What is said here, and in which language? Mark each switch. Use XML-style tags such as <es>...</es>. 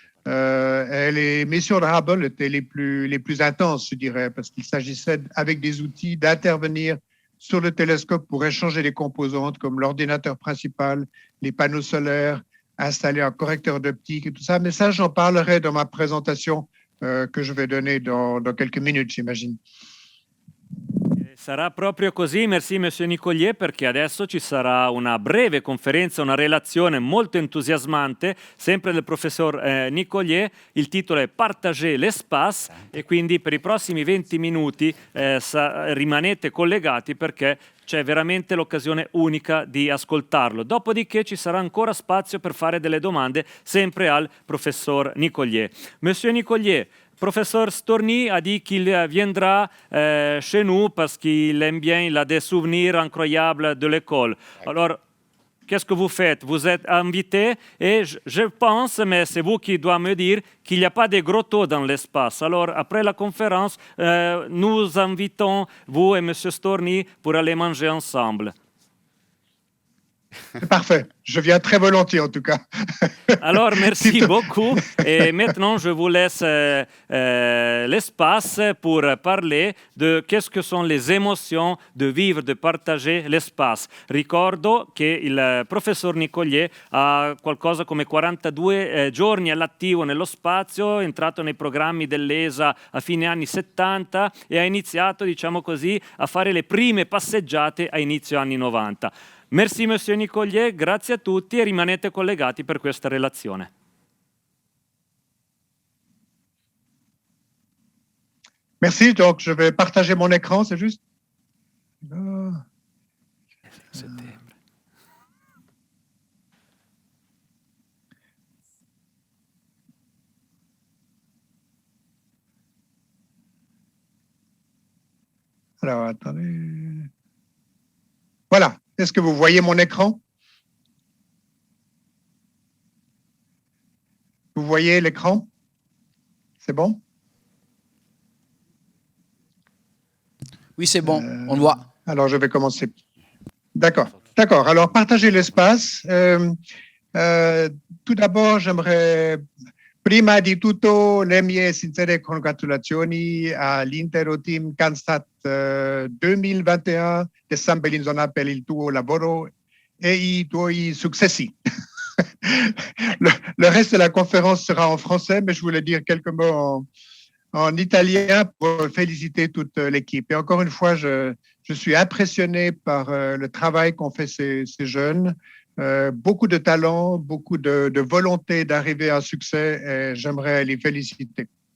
<fr>Et les missions de Hubble étaient les plus intenses, je dirais, parce qu'il s'agissait, avec des outils, d'intervenir sur le télescope pour échanger les composantes comme l'ordinateur principal, les panneaux solaires, installer un correcteur d'optique et tout ça. Mais ça, j'en parlerai dans ma présentation que je vais donner dans quelques minutes, j'imagine.</fr> <it>Sarà proprio così,</it> <fr>merci Monsieur Nicolier,</fr> <it>perché adesso ci sarà una breve conferenza, una relazione molto entusiasmante, sempre del professor Nicolier. Il titolo è</it> <fr>Partager l'espace</fr> <it>e quindi per i prossimi 20 minuti rimanete collegati perché c'è veramente l'occasione unica di ascoltarlo. Dopodiché ci sarà ancora spazio per fare delle domande sempre al professor Nicolier.</it> <fr>Monsieur Nicolier, professeur Storni a dit qu'il viendra chez nous parce qu'il aime bien, il a des souvenirs incroyables de l'école. Alors, qu'est-ce que vous faites? Vous êtes invité et je pense, mais c'est vous qui doit me dire, qu'il n'y a pas de grotto dans l'espace. Alors, après la conférence, nous invitons vous et M. Storni pour aller manger ensemble. C'est parfait. Je viens très volontiers, en tout cas. Alors, merci beaucoup. Et maintenant, je vous laisse l'espace pour parler de qu'est-ce que sont les émotions de vivre, de partager l'espace.</fr> <it>Ricordo che il professor Nicolier ha qualcosa come 42 giorni all'attivo nello spazio, è entrato nei programmi dell'ESA a fine anni 70 e ha iniziato, diciamo così, a fare le prime passeggiate a inizio anni 90.</it> <fr>Merci Monsieur Nicolier,</fr> <it>grazie a tutti e rimanete collegati per questa relazione.</it> <fr>Merci, donc je vais partager mon écran, c'est juste. Alors, attendez. Voilà. Est-ce que vous voyez mon écran? Vous voyez l'écran? C'est bon? Oui, c'est bon, on le voit. Alors, je vais commencer. D'accord. D'accord. Alors, partager l'espace. Tout d'abord, j'aimerais,</fr> <it>prima di tutto, le mie sincere congratulazioni all'intero team CANSAT 2021 di San Bellinzona per il tuo lavoro e i tuoi successi.</it> <fr>Le reste de la conférence sera en français, mais je voulais dire quelques mots en italien pour féliciter toute l'équipe. Et encore une fois, je suis impressionné par le travail qu'ont fait ces jeunes. Beaucoup de talent, beaucoup de volonté d'arriver à un succès et j'aimerais les féliciter.</fr>